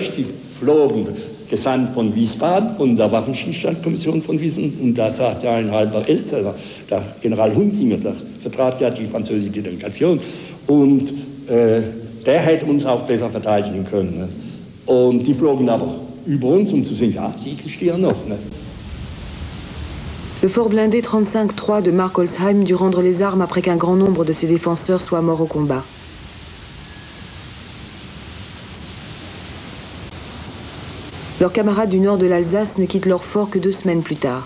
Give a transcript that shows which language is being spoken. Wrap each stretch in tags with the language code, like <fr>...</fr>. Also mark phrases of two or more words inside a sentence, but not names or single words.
<de>Die flogen gesandt von Wiesbaden, von der Waffenstillstandskommission von Wiesbaden. Und da saß ja ein halber Elsässer, der General Hunzinger, der vertrat ja die französische Delegation. Und der hätte uns auch besser verteidigen können. Ne? Und die flogen aber über uns, um zu sehen, ja, sie existieren noch. Ne?</de> <fr>Le fort blindé 35-3 de Markolsheim dut rendre les armes après qu'un grand nombre de ses défenseurs soient morts au combat. Leurs camarades du nord de l'Alsace ne quittent leur fort que 2 semaines plus tard.</fr>